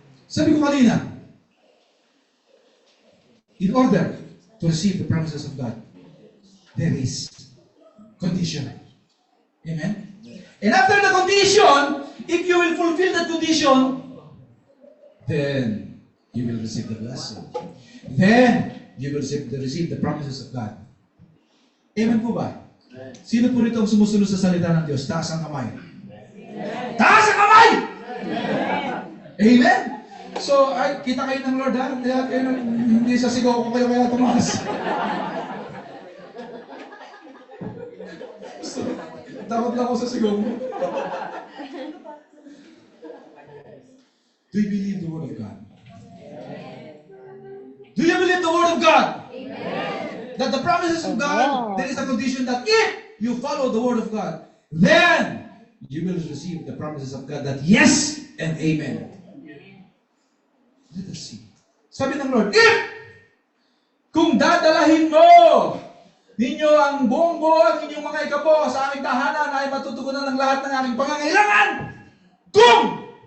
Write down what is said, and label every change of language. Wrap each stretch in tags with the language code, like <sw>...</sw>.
<tl>Sabi ko kanina,</tl> <en>in order to receive the promises of God, there is condition. Amen? And after the condition, if you will fulfill that condition, then you will receive the blessing. Then you will receive the promises of God.</en> <tl>Amen po ba? Sino po rito ang sumusunod sa salita ng Diyos? Taas ang kamay. Taas ang kamay! Amen? So, kita kayo ng Lord, ha? Hindi sa sigaw ko kayo kaya tumaas. Takot lang ako sa sigaw mo.</tl> <en>Do you believe the Word of God? Do you believe the Word of God? That the promises of God, there is a condition that if you follow the Word of God, then you will receive the promises of God that yes and amen. Let us see.</en> <tl>Sabi ng Lord, kung dadalahin mo ninyo ang buong ang inyong mga ikapo sa aming tahanan ay matutugunan ng lahat ng aming pangangailangan. Kung</tl>